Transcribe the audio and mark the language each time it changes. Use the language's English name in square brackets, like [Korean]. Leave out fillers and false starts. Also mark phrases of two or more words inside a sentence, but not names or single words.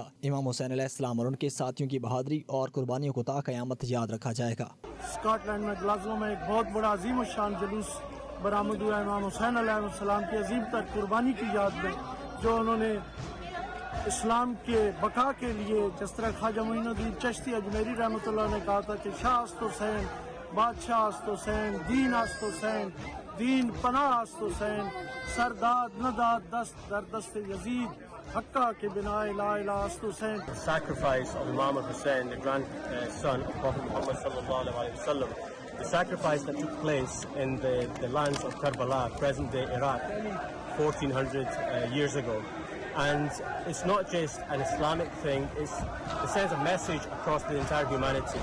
[Urdu] امام حسین [Arabic] علیہ السلام [Urdu] اور ان کے ساتھیوں کی بہادری اور قربانیوں کو تا قیامت یاد رکھا جائے گا۔ اسکاٹ لینڈ میں گلاسگو میں ایک بہت بڑا عظیم الشان جلوس برآمد ہوا امام حسین [Arabic] علیہ السلام [Urdu] کی عظیم تر قربانی کی یاد میں، جو انہوں نے اسلام کے بقا کے لیے، جس طرح خواجہ معین الدین چشتی اجمیری [Arabic] رحمۃ اللہ [Urdu] نے کہا تھا کہ [Persian] شاہ است حسین، بادشاہ است حسین، دین است حسین، دین پناہ است حسین، سرداد نہ داد دست در دست یزید، حقہ کے بنا لا الہ است حسین۔ [English] The sacrifice of Imam Hussein, the grandson of Prophet Muhammad [Arabic] صلى الله عليه وسلم, [English] the sacrifice that took place in the lands of Karbala, present-day Iraq, 1400 years ago. And it's not just an Islamic thing, it sends a message across the entire humanity.